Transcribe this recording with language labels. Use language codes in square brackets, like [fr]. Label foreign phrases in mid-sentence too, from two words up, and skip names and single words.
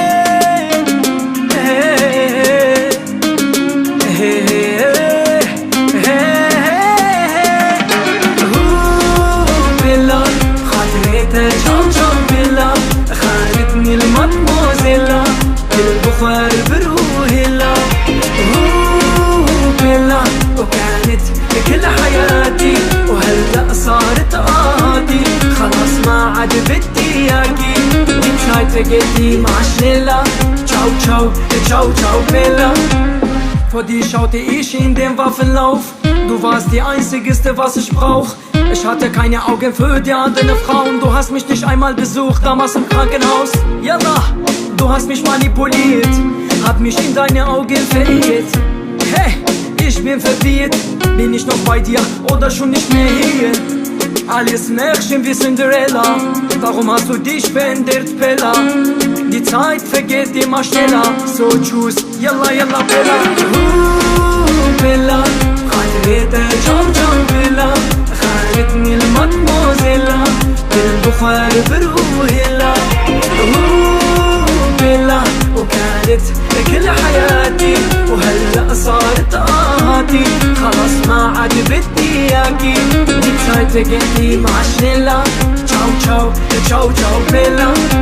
[ar] هي هي هي [it] ciao ciao bella [ar] خانتني المدموزيلا بالبخار بروهيلا بيلا وكانت كل حياتي وهلأ صارت آهاتي خلاص ما عاد بدي اياكي دي شايفة مع شليلا [it] ciao ciao ciao ciao bella [de] Vor dir schaute ich in den Waffenlauf. Du warst die einzigste, was ich brauch. Ich hatte keine Augen für die anderen Frauen. Du hast mich nicht einmal besucht, damals im Krankenhaus. Yallah, du hast mich manipuliert, hab mich in deine Augen verirrt. Hey, ich bin verwirrt. Bin ich noch bei dir oder schon nicht mehr hier? Alles Märchen wie Cinderella. Warum hast du dich verändert, Bella? Die Zeit vergeht immer schneller. So tschüss, [ar] يلا يلا Bella. Bella, خليتها جو جو بيلا خلتني المدموزيلا بالبخار بروهيلا بيلا وكانت كل حياتي وهلأ صارت آهاتي خلاص ما عاد بدي اياكي دي شايفة مع شليلا [it] ciao ciao ciao ciao bella